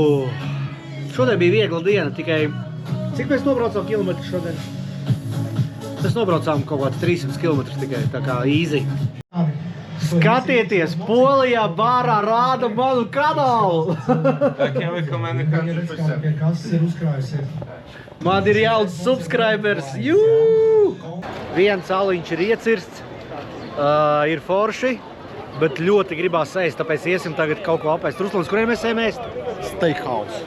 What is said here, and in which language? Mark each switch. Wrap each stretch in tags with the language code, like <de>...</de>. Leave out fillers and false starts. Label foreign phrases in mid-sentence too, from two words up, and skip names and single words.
<lv>Šodien bija viegla diena, tikai... Cik mēs nobraucām kilometru šodien? Mēs nobraucām kaut kāds 300 km tikai,</lv> <en>tā kā easy.</en> <lv>Skatieties, Polijā bārā rāda manu kanālu!</lv> <en>I can recommend 100%.</en> <lv>Man ir jauns subscribers! Jū! Viens aliņš ir iecirsts, ir forši, bet ļoti gribās ēst, tāpēc iesim tagad kaut ko apēst. Ruslans, kuriem mēs ejam ēst?</lv> <en>Steakhouse.</en>